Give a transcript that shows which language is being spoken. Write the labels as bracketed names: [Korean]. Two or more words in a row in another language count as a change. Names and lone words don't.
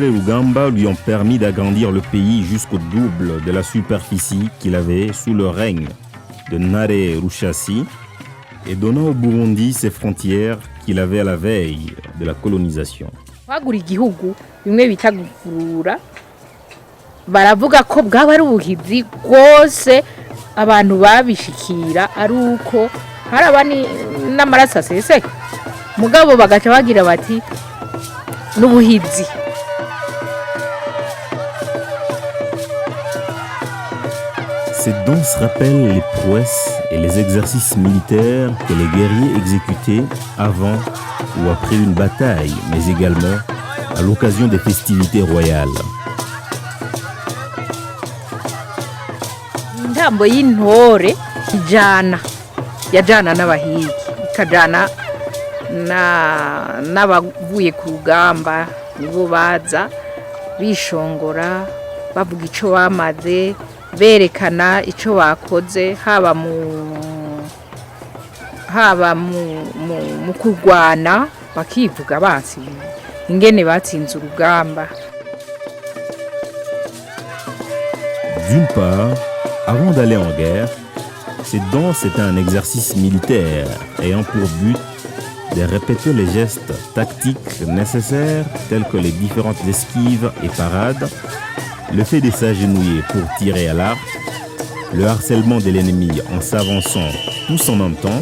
[French] Rugamba lui ont permis d'agrandir le pays jusqu'au double de la superficie qu'il avait sous le règne de Ntare Rushashi et donnant au Burundi ses frontières qu'il avait à la veille de la colonisation. [Rundi] Kwagura igihugu bimwe bita gufurura, baravuga ko bwaba ari ubuhizi bwose abantu babishikira ari uko harabani n'amaraso aseseka, mugabo bagaca bagira bati n'ubuhizi. [French] Cette danse rappelle les prouesses et les exercices militaires que les guerriers exécutaient avant ou après une bataille, mais également à l'occasion des festivités royales. [Rundi] Intambo y'intore yajana n'abahigi ikajana n'abavuye ku rugamba nibo baza bishongora bavuga ico bamaze berekana ico bakoze haba mu kurwana bakivuga basi ingene batsinze urugamba. [French] D'une part, avant d'aller en guerre, cette danse était un exercice militaire ayant pour but de répéter les gestes tactiques nécessaires tels que les différentes esquives et parades, le fait de s'agenouiller pour tirer à l'arc, le harcèlement de l'ennemi en s'avançant tous en même temps.